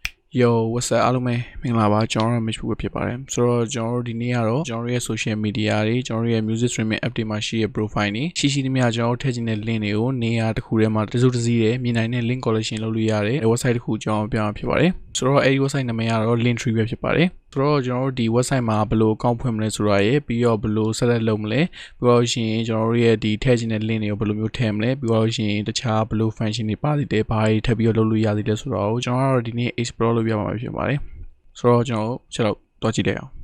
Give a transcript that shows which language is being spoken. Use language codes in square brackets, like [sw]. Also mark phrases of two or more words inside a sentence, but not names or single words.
[en] Yo, what's up [my] အားလုံးပဲမင်္ဂလာပါကျွန်တော်တို့ Mitch ပဲဖြစ်ပါတယ်ဆိုတော့ကျွန်တော်တို့ဒီနေ့ကတော့ကျွန်တော်ရဲ့ [en] social media [my] တွေကျွန်တော်ရဲ့ [en] music streaming app [my] တွေမှာရှိတဲ့ profile တွေ ရှိသမျှကျွန်တော်တို့ထည့်ချင်တဲ့ link တွေကိုနေရာတစ်ခုထဲမှာတစုတစည်းတဲ့မြင်နိုင်တဲ့ [en] link collection [my] လုပ်လို့ရတယ် website တစ်ခုကျွန်တော်ပြောင်းဖြစ်ပါတယ်ဆိုတော့အဲဒီ website နာမည်ကတော့ Linktree ပဲဖြစ်ပါတယ်ဆိုတော့ကျွန်တော်တို့ဒီ website မှာဘယ်လို account ဖွင့်မလဲဆိုတာရယ်ပြီးတော့ဘယ်လို set လုပ်မလဲပြီးတော့ရှင်ကျွန်တော်တို့ရဲ့ဒီထည့်ချင်တဲ့ link တွေကိုဘယ်လိုမျိုးထည့်မလဲပြီးတော့ရှင်တခြားဘယ်လို function တွေပါသေးတယ်ဘာတွေထပ်ပြီးတော့လုပ်လို့ရသေးတယ်ဆိုတော့ကျွန်တော်တို့ဒီနေ့ explore လုပ်ပြမှာဖြစ်ပါတယ်ဆိုတော့ကျွန်တော်ချက်တော့တွားကြည့်လိုက်